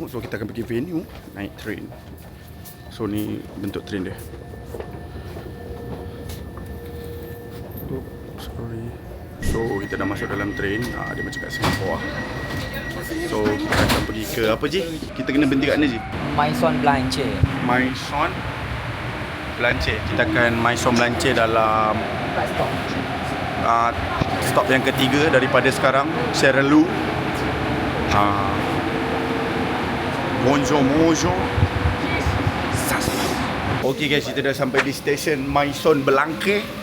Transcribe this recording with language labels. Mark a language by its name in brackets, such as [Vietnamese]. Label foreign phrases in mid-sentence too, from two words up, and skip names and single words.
[Malay] So kita akan pergi venue naik train. So ni bentuk train dia. Sorry. So kita dah masuk dalam train. Dia macam kat Singapore. So kita akan pergi ke apa je? Kita kena berhenti kat mana je? Maison Blanche. Maison Blanche. Kita akan Maison Blanche dalam stop yang ketiga daripada sekarang, Ceralo. Bonjour. [English] Okay guys, [Malay] kita dah sampai di stesen Maison Blanche.